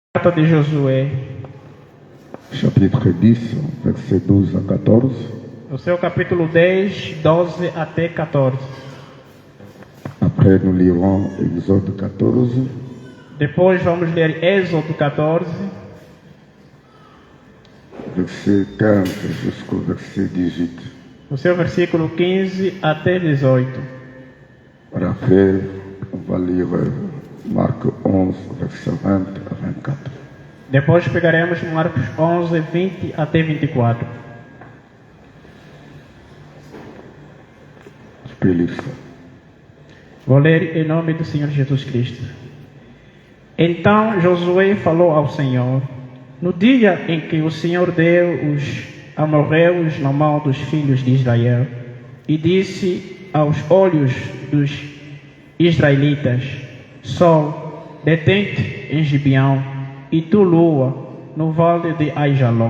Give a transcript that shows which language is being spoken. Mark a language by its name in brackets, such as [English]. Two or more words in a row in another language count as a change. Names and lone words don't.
[Portuguese] Carta de Josué, [French] chapitre 10, versets 12 à 14. [Portuguese] no seu capítulo 10, 12 até 14. [French] Après, nous lirons Exode 14, [Portuguese] Depois vamos ler Êxodo 14, [French] verset 15 jusqu'au verset 18. [Portuguese] no seu versículo 15 até 18. [French] Après, on va lire Marc 11, verset 20 à 24. [Portuguese] Depois pegaremos Marcos 11, 20 até 24. [French] Je peux lire ça. [Portuguese] Vou ler em nome do Senhor Jesus Cristo. Então Josué falou ao Senhor, no dia em que o Senhor deu os amorreus na mão dos filhos de Israel, e disse aos olhos dos israelitas: Sol, detente em Gibeão, e tu, lua, no vale de Aijalon.